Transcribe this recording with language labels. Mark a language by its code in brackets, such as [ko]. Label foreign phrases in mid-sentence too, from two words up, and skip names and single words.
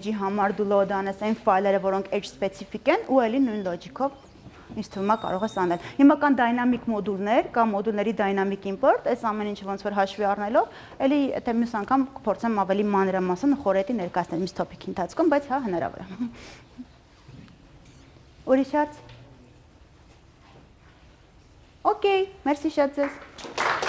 [hy] edge-ի համար դու load անես այն ֆայլերը, որոնք [en] edge specific [hy] են ու ելի նույն logic-ով ինձ թվում է կարող ես անել։ Հիմա կան dynamic մոդուլներ կամ մոդուլների [en] dynamic import, [hy] այս ամեն ինչը ոնց որ հաշվի առնելով, ելի թե մյուս անգամ կփորձեմ ավելի մանրամասն խորհրդի ներկայացնել մյուս topic-ի ընթացքում, բայց հա հնարավոր է։ Ուրիշ հարց։ Okay, merci շատ ձեզ։